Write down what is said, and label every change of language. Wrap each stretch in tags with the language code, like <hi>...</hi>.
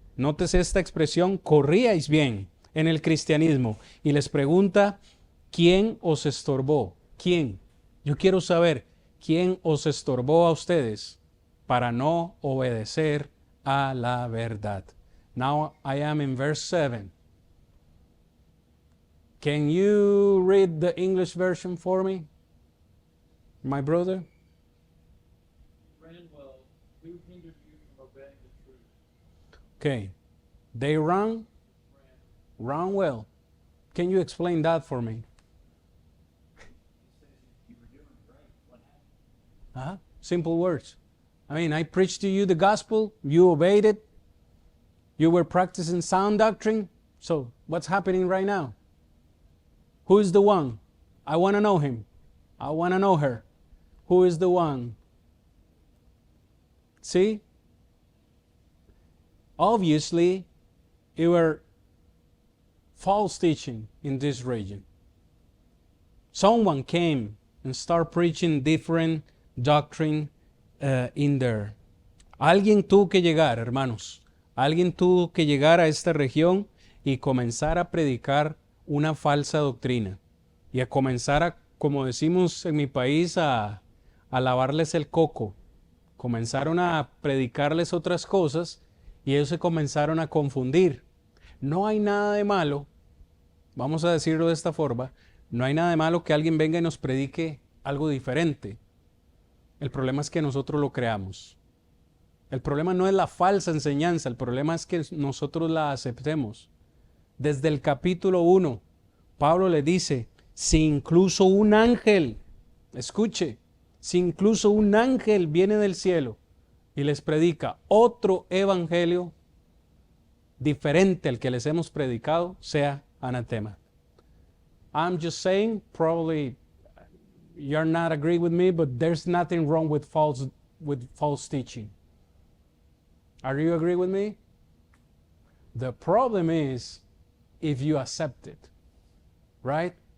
<es>Nótese esta expresión, corríais bien en el cristianismo. Y les pregunta, ¿Quién os estorbó? ¿Quién? Yo quiero saber quién os estorbó a ustedes para no obedecer a la verdad.</es> <en>Now I am in verse 7. Can you read the English version for me, my brother? Ranwell, who hindered you from obeying the truth? Okay. They run well. Can you explain that for me? You were doing great. What happened? Simple words. I mean, I preached to you the gospel, you obeyed it, you were practicing sound doctrine. So, what's happening right now? Who is the one? I want to know him. I want to know her. Who is the one? See? Obviously, you were false teaching in this region. Someone came and started preaching different doctrine in there.</en> <es>Alguien tuvo que llegar, hermanos. Alguien tuvo que llegar a esta región y comenzar a predicar una falsa doctrina. Y a comenzar a, como decimos en mi país, a lavarles el coco. Comenzaron a predicarles otras cosas y ellos se comenzaron a confundir. No hay nada de malo, vamos a decirlo de esta forma, no hay nada de malo que alguien venga y nos predique algo diferente. El problema es que nosotros lo creamos. El problema no es la falsa enseñanza, el problema es que nosotros la aceptemos. Desde el capítulo 1, Pablo le dice, si incluso un ángel, escuche, si incluso un ángel viene del cielo y les predica otro evangelio diferente al que les hemos predicado, sea anatema.</es> <en>I'm just saying, probably you're not agree with me, but there's nothing wrong with false teaching. Are you agree with me? The problem is if you accept it, right?</en>